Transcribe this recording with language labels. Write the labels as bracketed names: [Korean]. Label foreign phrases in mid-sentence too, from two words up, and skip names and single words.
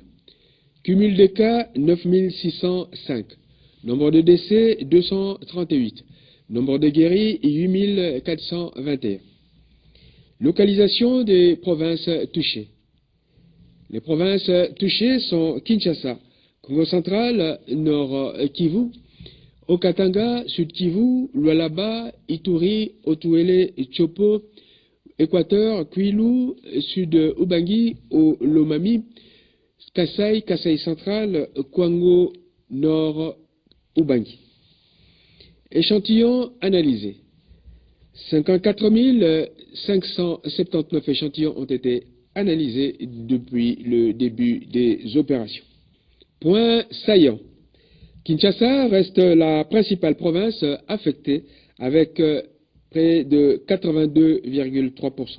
[French] Cumul des cas, 9605. Nombre de décès, 238. Nombre de guéris, 8421. Localisation des provinces touchées. Les provinces touchées sont Kinshasa, Congo central, Nord Kivu, Haut-Katanga, Sud Kivu, Lualaba, Ituri, Otuele, Chopo, Équateur, Kwilu, Sud Ubangi, Lomami, Kasai, Kasai central, Kwango, Nord Ubangi. Échantillon analysé. 54 579 échantillons ont été analysés depuis le début des opérations. Point saillant. Kinshasa reste la principale province affectée avec près de 82,3%.